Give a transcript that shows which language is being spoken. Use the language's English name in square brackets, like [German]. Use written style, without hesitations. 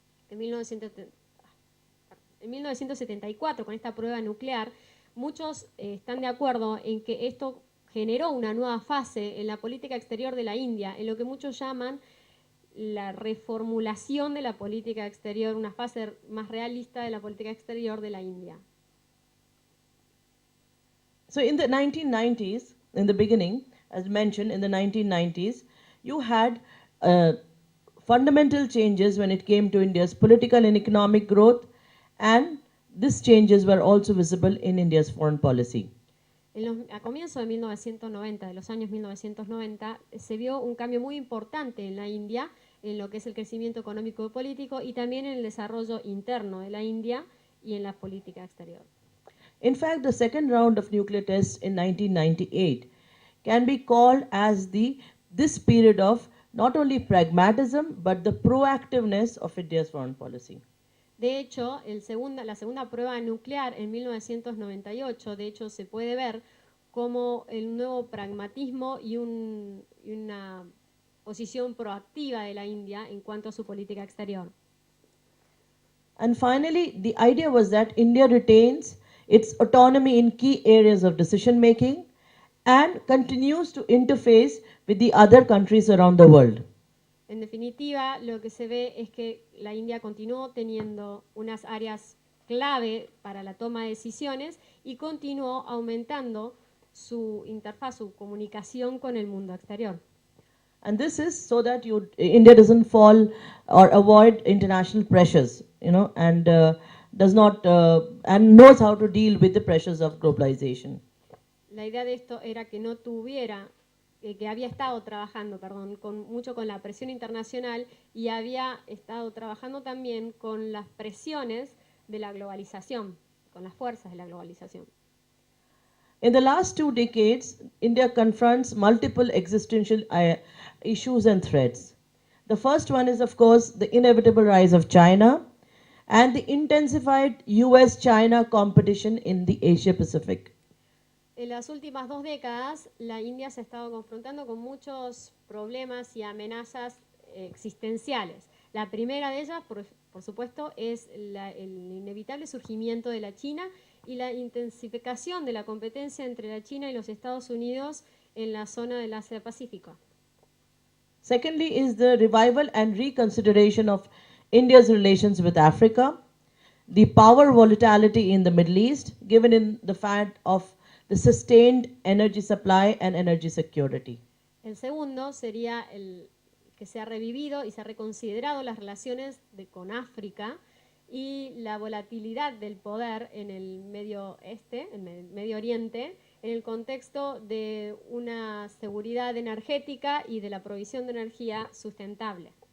[Spanish] En 1974, con esta prueba nuclear, muchos están de acuerdo en que esto generó una nueva fase en la política exterior de la India, en lo que muchos llaman la reformulación de la política exterior, una fase más realista de la política exterior de la India. [English] So in the 1990s, in the beginning, as mentioned, in the 1990s, you had fundamental changes when it came to India's political and economic growth, and these changes were also visible in India's foreign policy. [Spanish] A comienzos de 1990, de los años 1990, se vio un cambio muy importante en la India, en lo que es el crecimiento económico y político, y también en el desarrollo interno de la India y en la política exterior. [English] In fact, the second round of nuclear tests in 1998 can be called as this period of not only pragmatism but the proactiveness of India's foreign policy. [Spanish] De hecho, la segunda prueba nuclear en 1998, de hecho, se puede ver como el nuevo pragmatismo y una posición proactiva de la India en cuanto a su política exterior. [English] And finally, the idea was that India retains its autonomy in key areas of decision making and continues to interface with the other countries around the world. [Spanish] En definitiva, lo que se ve es que la India continuó teniendo unas áreas clave para la toma de decisiones y continuó aumentando su interfaz, su comunicación con el mundo exterior. [English] And this is so that India doesn't fall or avoid international pressures, and does not and knows how to deal with the pressures of globalization. [Spanish] La idea de esto era que no tuviera que había estado trabajando, mucho con la presión internacional, y había estado trabajando también con las presiones de la globalización, con las fuerzas de la globalización. [English] In the last 2 decades, India confronts multiple existential issues and threats. The first one is, of course, the inevitable rise of China and the intensified US-China competition in the Asia-Pacific. [Spanish] En las últimas 2 décadas, la India se ha estado confrontando con muchos problemas y amenazas existenciales. La primera de ellas, por supuesto, es el inevitable surgimiento de la China y la intensificación de la competencia entre la China y los Estados Unidos en la zona del Asia-Pacífico. [English] Secondly is the revival and reconsideration of India's relations with Africa, the power volatility in the Middle East, given in the fact of the sustained energy supply and energy security. [Spanish] El segundo sería el que se ha revivido y se ha reconsiderado las relaciones con África y la volatilidad del poder en el Medio Este, en el Medio Oriente, en el contexto de una seguridad energética y de la provisión de energía sustentable.